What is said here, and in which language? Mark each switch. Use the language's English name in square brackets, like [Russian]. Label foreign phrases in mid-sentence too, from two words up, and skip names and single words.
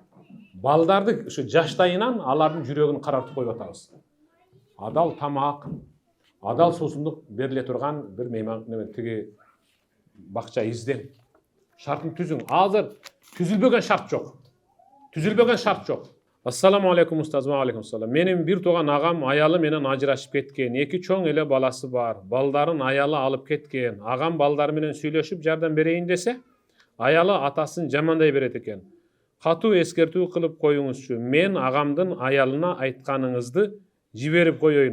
[Kyrgyz] Балдарды ушу жаштайынан алардын жүрөгүн карартып коюп атабыз. Адал тамак, адал суусундук бериле турган бир мейман тиги бакча изден. Шартын түзүң. Азыр түзүлбөгөн шарт жок. [Arabic] السلام عليكم устаз, وعليكم السلام. [Kyrgyz] Менин бир тууган агам аялы менен ажырашып кеткен. Эки чоң эле баласы бар. Балдарын аялы алып кеткен. Агам балдары менен сүйлөшүп жардам берейин десе, аялы атасын жамандай берет экен. Катуу эскертүү кылып коюңузчу. Мен агамдын аялына айтканыңызды жиберип коеюн.